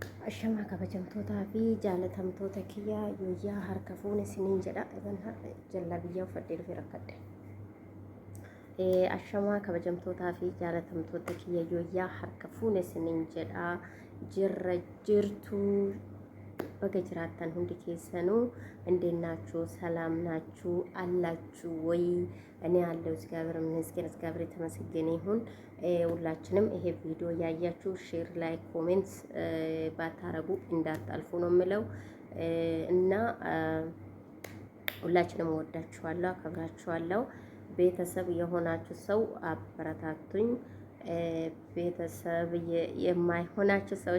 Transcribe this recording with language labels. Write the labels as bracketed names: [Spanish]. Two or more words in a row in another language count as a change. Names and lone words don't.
[Oromo] Ashama kabajamtootaa fi jaalatamtoota kiyyaa guyyaa harka fuune isiniin jedha. Egan har'a jallabiyyaa uffadhee dhufee rakkadhe. Ashama kabajamtootaa fi jaalatamtoota kiyyaa guyyaa harka fuune isiniin jedha. Jirra jirtu baga jiraattan hundi keessanuu [Amharic] እንዴት ናችሁ? ሰላም ናችሁ አላችሁ ወይ? እኔ ያለው እግዚአብሔር ይመስገን፣ እግዚአብሔር የተመሰገነ ይሁን። ሁላችንም ይሄ ቪዲዮ ያያችሁ ሼር ላይ ኮሜንት ባታረጉ እንዳታልፉ ነው የምለው እና ሁላችንም ወዳችኋለሁ፣ አከብራችኋለሁ። ቤተሰብ የሆናችሁ ሰው አበረታቱኝ። ቤተሰብ የማይሆናችሁ ሰዎች